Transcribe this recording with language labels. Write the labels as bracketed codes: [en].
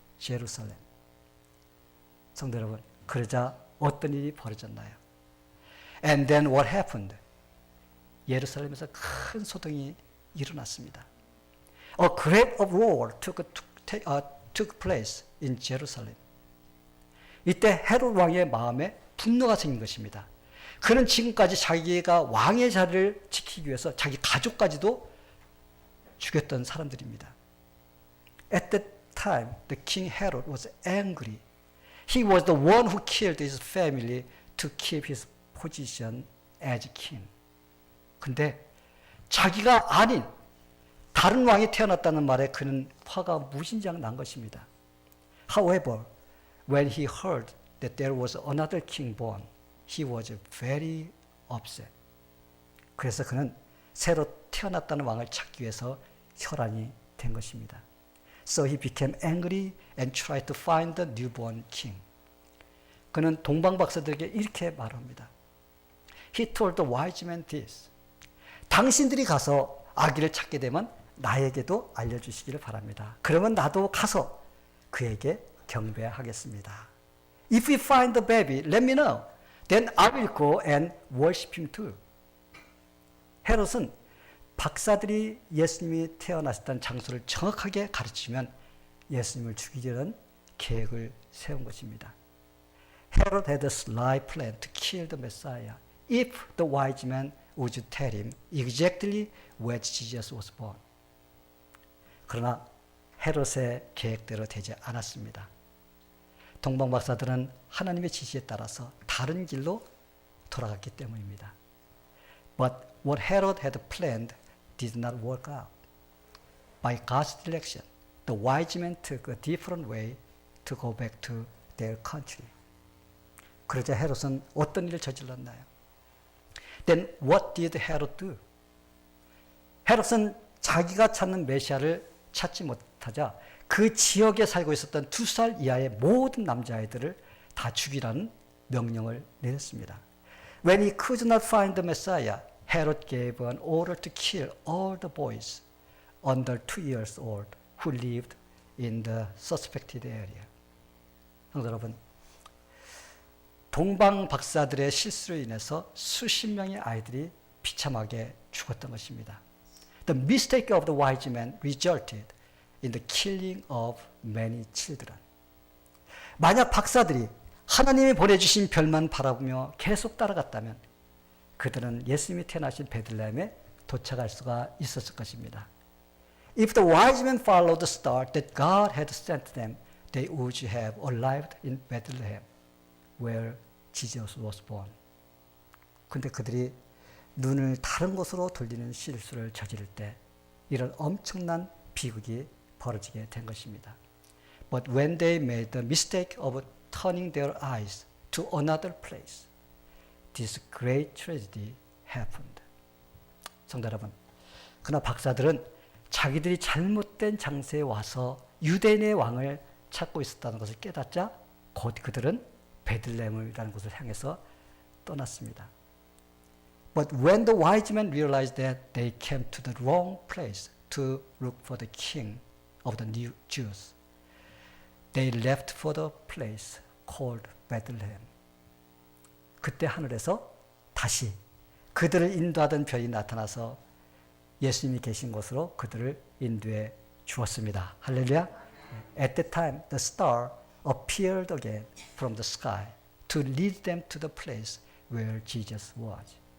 [en] Jerusalem. [ko] 성도 여러분, 그러자 어떤 일이 벌어졌나요? [en] And then what happened? [ko] 예루살렘에서 큰 소동이 일어났습니다. [en] A great uproar took place in Jerusalem. [ko] 이때 헤롯 왕의 마음에 분노가 생긴 것입니다. 그는 지금까지 자기가 왕의 자리를 지키기 위해서 자기 가족까지도 죽였던 사람들입니다. [en] At that time, the king Herod was angry. He was the one who killed his family to keep his position as king. [ko] 근데 자기가 아닌 다른 왕이 태어났다는 말에 그는 화가 무진장 난 것입니다. [en] However, when he heard that there was another king born, he was very upset. [ko] 그래서 그는 새로 태어났다는 왕을 찾기 위해서 혈안이 된 것입니다. [en] So he became angry and tried to find the newborn king. [ko] 그는 동방박사들에게 이렇게 말합니다. [en] He told the wise men this. [ko] 당신들이 가서 아기를 찾게 되면 나에게도 알려주시기를 바랍니다. 그러면 나도 가서 그에게 경배하겠습니다. [en] If we find the baby, let me know. Then I will go and worship him too. [ko] 헤롯은 박사들이 예수님이 태어나셨다는 장소를 정확하게 가르치면 예수님을 죽이려는 계획을 세운 것입니다. [en] Herod had a sly plan to kill the Messiah if the wise men would tell him exactly where Jesus was born. [ko] 그러나 헤롯의 계획대로 되지 않았습니다. 동방박사들은 하나님의 지시에 따라서 다른 길로 돌아갔기 때문입니다. [en] But what Herod had planned did not work out. By God's direction, the wise men took a different way to go back to their country. [ko] 그러자 헤롯은 어떤 일을 저질렀나요? [en] Then what did Herod do? [ko] 헤롯은 자기가 찾는 메시아를 찾지 못하자 그 지역에 살고 있었던 2살 이하의 모든 남자아이들을 다 죽이라는 명령을 내렸습니다. [en] When he could not find the Messiah, Herod gave an order to kill all the boys under 2 years old who lived in the suspected area. [ko] 성도 여러분, 동방 박사들의 실수로 인해서 수십 명의 아이들이 비참하게 죽었던 것입니다. [en] The mistake of the wise men resulted in the killing of many children. [ko] 만약 박사들이 하나님이 보내주신 별만 바라보며 계속 따라갔다면 그들은 예수님이 태어나신 베들레헴에 도착할 수가 있었을 것입니다. [en] If the wise men followed the star that God had sent them, they would have arrived in Bethlehem, where Jesus was born. [ko] 근데 그들이 눈을 다른 곳으로 돌리는 실수를 저지를 때 이런 엄청난 비극이 벌어지게 된 것입니다. [en] But when they made the mistake of turning their eyes to another place, this great tragedy happened. [ko] 성도 여러분, 그러나 박사들은 자기들이 잘못된 장소에 와서 유대인의 왕을 찾고 있었다는 것을 깨닫자 곧 그들은 베들레헴이라는 곳을 향해서 떠났습니다. [en] But when the wise men realized that they came to the wrong place to look for the king of the new Jews, they left for the place called Bethlehem. [ko] 그때 하늘에서 다시 그들을 인도하던 별이 나타나서 예수님이 계신 곳으로 그들을 인도해 주었습니다. 할렐루야. [en] At that time, the star appeared again from the sky to lead them to the place where Jesus was.